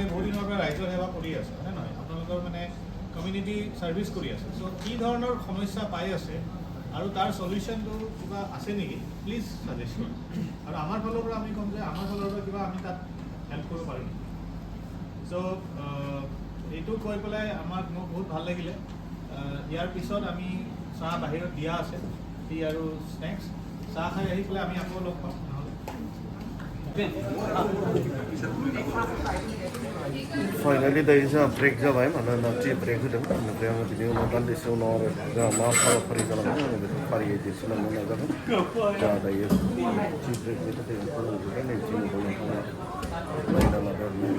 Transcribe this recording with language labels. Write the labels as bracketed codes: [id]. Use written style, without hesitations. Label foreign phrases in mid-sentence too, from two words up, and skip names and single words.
[as] বহুত দিনৰ পৰা ৰাইজৰ সেৱা কৰি আছে হয়নে নহয় আপোনালোকৰ মানে [en] community service [as] কৰি আছে চ' কি ধৰণৰ সমস্যা পাই আছে আৰু তাৰ সলিউশ্যনটো কিবা আছে নেকি [en] please suggest [as] কৰক আৰু আমাৰ ফালৰ পৰা আমি ক'ম যে আমাৰ ফালৰ পৰা কিবা আমি তাত হেল্প কৰিব পাৰিম চ' এইটো কৈ পেলাই মোক বহুত ভাল লাগিলে ইয়াৰ পিছত আমি চাহ বাহিৰত দিয়া আছে টি আৰু স্নেক্স চাহ খাই আহি পেলাই আমি আকৌ লগ পাম [brx] फाइनाली दायो जोंहा ब्रेक जाबाय मानोना [en] tea break [brx] होदों बेनिफ्राय आङो बिनि उनाव दान्दिसे उनाव आरो जोंहा मा हाबाफारि जालांगोन आङो बेखौ फारियै दिन्थिलांनो नाजागोन जोंहा दायो टि ब्रेकनि थाखाय फोरोंजोब्बाय नै जोंनि नोंथाङा नायना लादों